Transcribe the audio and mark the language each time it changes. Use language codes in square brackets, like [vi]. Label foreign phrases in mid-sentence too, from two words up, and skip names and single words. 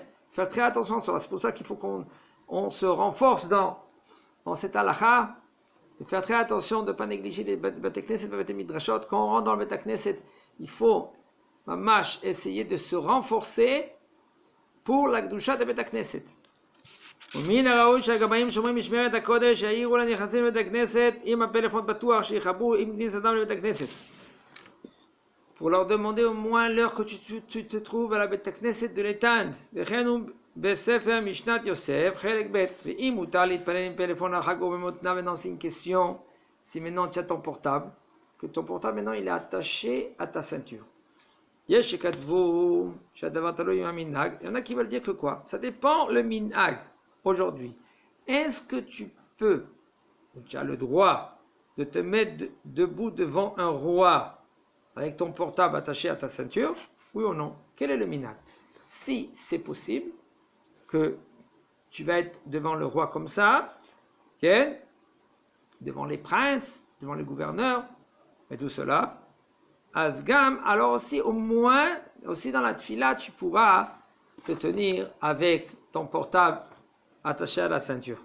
[fr] Faire très attention à ça. C'est pour ça qu'il faut qu'on se renforce dans cette halakha, de faire très attention de ne pas négliger les [he] בית כנסת, [fr] les [he] בתי מדרשות. [fr] Quand on rentre dans le [he] בית כנסת, [fr] il faut, mamash, essayer de se renforcer pour la Kedusha de [he] בית כנסת. ומן הראוי שהגבאים שומרים משמרת הקודש שיעירו לנכנסים לבית הכנסת עם הפלאפון פתוח שיחברו עם כניסתם לבית הכנסת. [fr] Pour leur demander au moins l'heure que tu te trouves à la [he] בית הכנסת [fr] de l'éteindre. [he] וכן הוא בספר משנת יוסף חלק ב' ואם מותר להתפלל עם פלאפון הרחק או במותנה [fr] maintenant c'est une question si maintenant tu as ton portable que ton portable maintenant il est attaché à ta ceinture. [he] יש שכתבו שהדבר תלוי עם המנהג. [fr] Il y en a qui veulent dire que quoi? Ça dépend le minhag. Aujourd'hui, est-ce que tu as le droit de te mettre debout devant un roi avec ton portable attaché à ta ceinture? Oui ou non? Quel est le minhag? Si c'est possible que tu vas être devant le roi comme ça, devant les princes, devant les gouverneurs, et tout cela, Asgam, alors aussi au moins, aussi dans la tfila, tu pourras te tenir avec ton portable attaché à la ceinture.